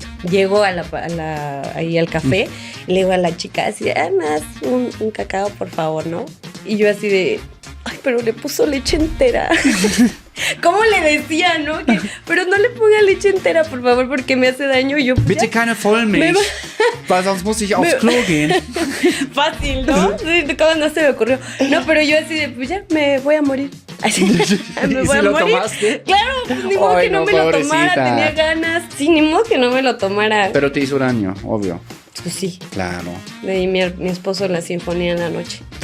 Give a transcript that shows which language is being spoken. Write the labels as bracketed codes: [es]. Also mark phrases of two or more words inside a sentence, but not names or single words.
[es] Llego ahí al café y le digo a la chica así, más un cacao, por favor, ¿no? Y yo así de, pero le puso leche entera. ¿Cómo le decía, no? Pero no le ponga leche entera, por favor, porque me hace daño. Y yo, [de] Bitte keine Vollmilch, weil sonst muss ich aufs Klo gehen. [es] Fácil, ¿no? ¿Cómo no se me ocurrió? No, pero yo así de, pues ya, me voy a morir. Así, me voy a lo morir. ¿Tomaste? Claro, pues ni modo que no me lo tomara, tenía ganas. Sí, ni modo que no me lo tomara. Pero te hizo daño, obvio. Pues sí. Claro. Y mi esposo la sinfonía en la noche.